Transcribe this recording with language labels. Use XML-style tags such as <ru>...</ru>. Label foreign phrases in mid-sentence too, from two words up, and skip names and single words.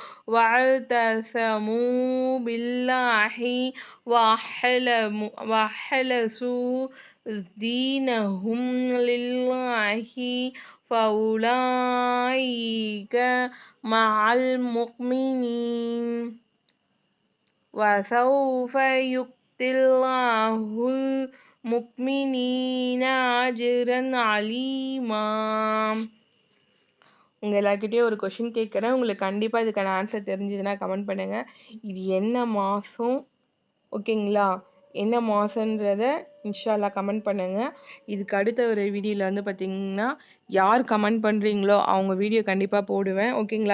<ar>واعتصموا بالله وأخلصوا دينهم لله فأولئك مع المؤمنين وسوف يؤتي الله المؤمنين أجرا عظيما.</ar> <ta>உங்கள் எல்லாருக்கிட்டேயும் ஒரு கொஷின் கேட்குறேன், உங்களுக்கு கண்டிப்பாக இதுக்கான ஆன்சர் தெரிஞ்சதுன்னா கமெண்ட் பண்ணுங்கள். இது என்ன மாதம், ஓகேங்களா? என்ன மாதன்றத இன்ஷால்லா கமெண்ட் பண்ணுங்கள். இதுக்கு அடுத்த ஒரு வீடியோவில் வந்து பார்த்திங்கன்னா யார் கமெண்ட் பண்ணுறீங்களோ அவங்க வீடியோ கண்டிப்பாக போடுவேன், ஓகேங்களா?</ta>